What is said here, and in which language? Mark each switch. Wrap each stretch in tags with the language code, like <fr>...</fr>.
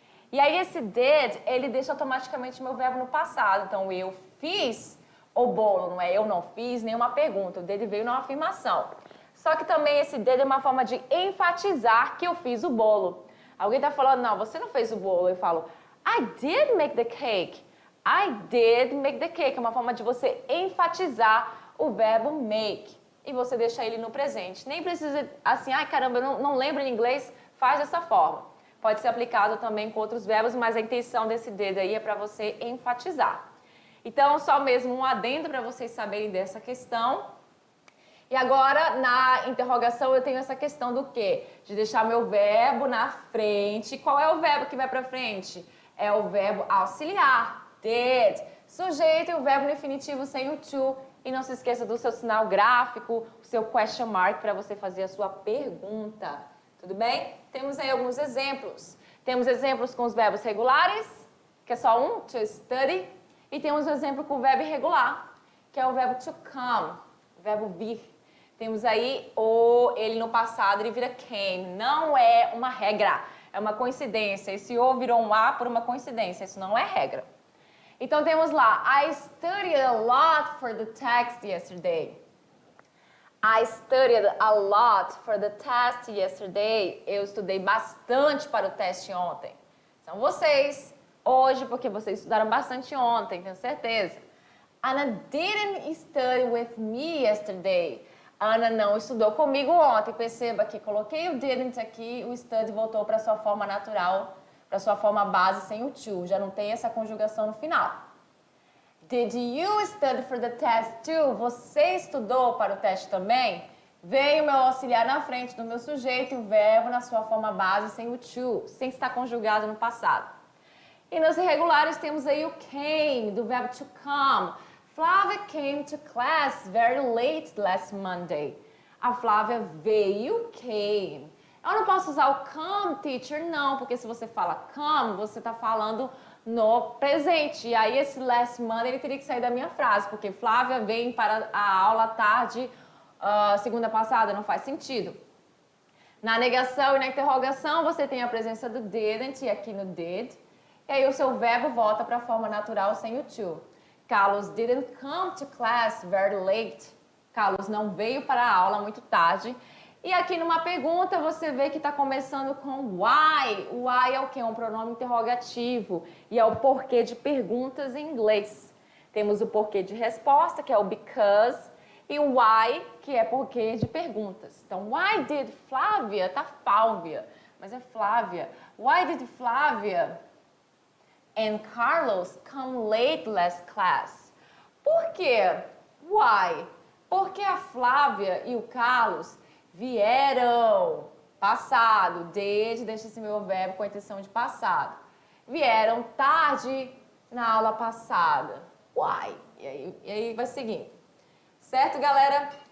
<pt>E aí esse did, ele deixa automaticamente o meu verbo no passado. Então, eu fiz o bolo, não é eu não fiz nenhuma pergunta. O did veio numa afirmação. Só que também esse did é uma forma de enfatizar que eu fiz o bolo. Alguém está falando, não, você não fez o bolo. Eu falo,</pt> <en>I did make the cake. I did make the cake.</en> <pt>É uma forma de você enfatizar o verbo make. E você deixa ele no presente. Nem precisa, assim, caramba, eu não lembro em inglês, faz dessa forma. Pode ser aplicado também com outros verbos, mas a intenção desse did aí é para você enfatizar. Então, só mesmo um adendo para vocês saberem dessa questão. E agora, na interrogação, eu tenho essa questão do quê? De deixar meu verbo na frente. Qual é o verbo que vai para frente? É o verbo auxiliar, did. Sujeito e o verbo no infinitivo sem o to. E não se esqueça do seu sinal gráfico, o seu question mark para você fazer a sua pergunta. Tudo bem? Temos aí alguns exemplos. Temos exemplos com os verbos regulares, que é só um, to study. E temos um exemplo com o verbo irregular, que é o verbo to come, o verbo vir. Temos aí ele no passado, ele vira came. Não é uma regra, é uma coincidência. Esse o virou um a por uma coincidência, isso não é regra. Então temos lá,</pt> <en>I studied a lot for the test yesterday. I studied a lot for the test yesterday.</en> <pt>Eu estudei bastante para o teste ontem. São vocês, hoje, porque vocês estudaram bastante ontem, tenho certeza.</pt> <en>Anna didn't study with me yesterday.</en> <pt>Ana não estudou comigo ontem. Perceba que coloquei o didn't aqui, o study voltou para sua forma natural, para sua forma base sem o to. Já não tem essa conjugação no final.</pt> <en>Did you study for the test too?</en> <pt>Você estudou para o teste também? Veio o meu auxiliar na frente do meu sujeito e o verbo na sua forma base sem o to, sem estar conjugado no passado. E nos irregulares temos aí o came, do verbo to come.</pt> <en>Flávia came to class very late last Monday.</en> <pt>A Flávia veio,</pt> <en>came.</en> <pt>Eu não posso usar o come, teacher, não, porque se você fala come, você está falando no presente. E aí esse last Monday ele teria que sair da minha frase, porque Flávia vem para a aula tarde, segunda passada, não faz sentido. Na negação e na interrogação você tem a presença do didn't e aqui no did. E aí o seu verbo volta para a forma natural sem o to.</pt> <en>Carlos didn't come to class very late.</en> <pt>Carlos não veio para a aula muito tarde. E aqui numa pergunta você vê que está começando com why. Why é o que? É um pronome interrogativo e é o porquê de perguntas em inglês. Temos o porquê de resposta, que é o because, e o why, que é porquê de perguntas. Então,</pt> <en>why did</en> <pt>Flávia? Tá Fálvia, mas é Flávia.</pt> <en>Why did Flávia and Carlos come late last class?</en> <pt>Por quê? Why? Porque a Flávia e o Carlos vieram, passado, did, deixa esse meu verbo com a intenção de passado. Vieram tarde na aula passada. Why? E aí vai seguindo. Certo, galera?</pt>